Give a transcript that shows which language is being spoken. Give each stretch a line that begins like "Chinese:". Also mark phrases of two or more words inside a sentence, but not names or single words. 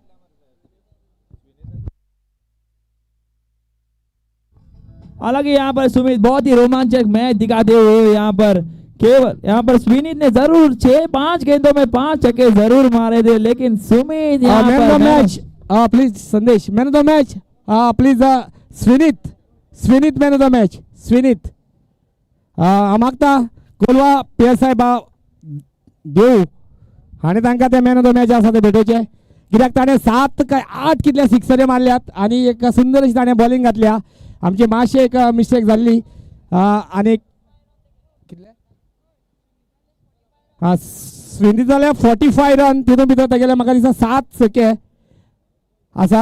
Hindi: हालांकि यहाँ पर सुमित बहुत ही रोमांचक मैच दिखाते हुए यहाँ पर स्विनित ने जरूर 6-5 गेंदों में 5 छक्के जरूर मारे थे, लेकिन सुमित यहाँ
English: man of
Hindi: पर
English: the match please Sandesh. Man of the match please Swinit man of the match Swinit
Konkani: मागता कोलवा पेयर साहेब देऊ आणि तांकां ते
English: man of the match
Konkani: आसा ते भेटोवचे, कित्याक ताणें 7 काय 8 कितले सिक्सरे मारल्यात आणि एक सुंदर अशी ताणें बॉलिंग घातल्या। आमची मातशी एक मिस्टेक जाल्ली आणि स्विनित जाले 45 रन, तितून भितर तेगेले म्हाका दिसता 7 छक्के आसात।